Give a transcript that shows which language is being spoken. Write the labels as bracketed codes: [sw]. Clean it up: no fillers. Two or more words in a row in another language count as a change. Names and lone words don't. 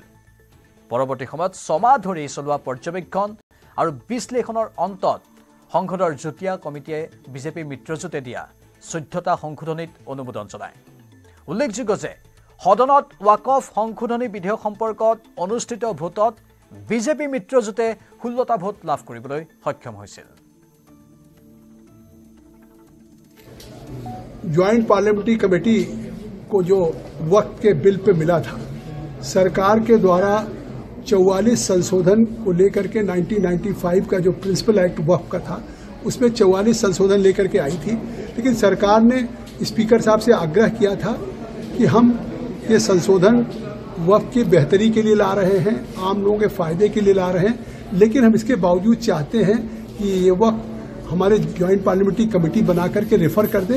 [as] পৰৱৰ্তী সময়ত 6 মাহ ধৰি চলোৱা পৰ্যবেক্ষণ আৰু বিশ্লেষণৰ অন্তত সংসদৰ যুটীয়া কমিটিয়ে বিজেপি মিত্ৰজোঁটে দিয়া 14টা সংশোধনীত অনুমোদন জনায়। উল্লেখযোগ্য যে সদনত ৱাকফ সংশোধনী বিধেয়ক সম্পৰ্কত অনুষ্ঠিত ভোটত বিজেপি মিত্ৰজোঁটে 16টা ভোট লাভ কৰিবলৈ সক্ষম হৈছিল। [en] joint parliamentary committee [hi] को जो वक्त के बिल पे मिला था, सरकार के द्वारा 44 संशोधन को लेकर के 1995 का जो [en] principal act [hi] वक्फ का था उसमें 44 संशोधन लेकर के आई थी, लेकिन सरकार ने स्पीकर साहब से आग्रह किया था कि हम ये संशोधन वक्फ की बेहतरी के लिए ला रहे हैं, आम लोगों के फायदे के लिए ला रहे हैं, लेकिन हम इसके बावजूद चाहते हैं कि ये वक्फ हमारे [en] joint parliamentary committee [hi] बना करके रेफर कर दें।